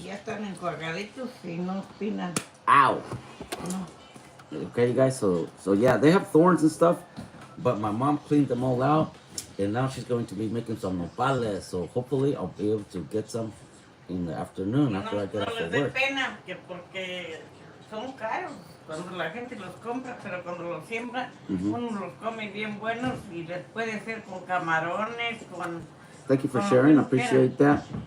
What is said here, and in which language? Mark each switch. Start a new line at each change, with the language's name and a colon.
Spanish: Ya están enjuagaditos y no espinan. Ow. No.
English: Okay, you guys. So yeah, they have thorns and stuff, but my mom cleaned them all out, and now she's going to be making some nopales. So hopefully, I'll be able to get some in the afternoon after I get off of work.
Spanish: Pena porque son caros cuando la gente los compra, pero cuando los siembra, uno los come bien buenos y les puede hacer con camarones, con.
English: Thank you for sharing. I appreciate that.